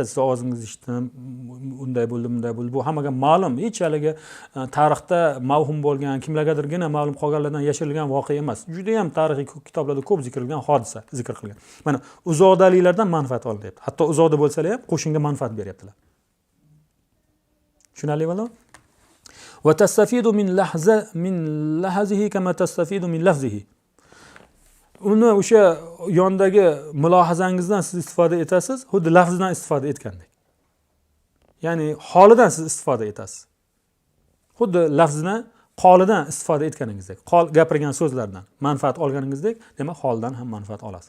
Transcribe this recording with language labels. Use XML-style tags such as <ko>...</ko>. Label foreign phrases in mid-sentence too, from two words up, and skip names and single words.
<uz>Siz ovozingizni eshitdim, unday bo'ldi, bunday bo'ldi. Bu hammaga ma'lum, hech haligi tarixda mavhum bo'lgan, kimlargadirgina ma'lum qolganlardan yashirilgan voqea emas. Juda ham tarixiy kitoblarda ko'p zikrilgan hodisa zikr qilgan. Mana uzoqdaliklardan manfaat olyapti. Hatto uzoqda bo'lsalar ham qo'shinga manfaat beryaptilar. Tushunarli bo'ladi?</uz> <ar>وتستفيد من لحظه كما تستفيد من لفظه.</ar> <uz>Uni o'sha yondagi mulohazangizdan siz istifoda etasiz, xuddi lafzidan istifoda etgandek. Ya'ni holidan siz istifoda etasiz. Xuddi lafzidan, qolidan istifoda etganingizdek, gapirgan so'zlardan manfaat olganingizdek, demak holdan ham manfaat olasiz.</uz>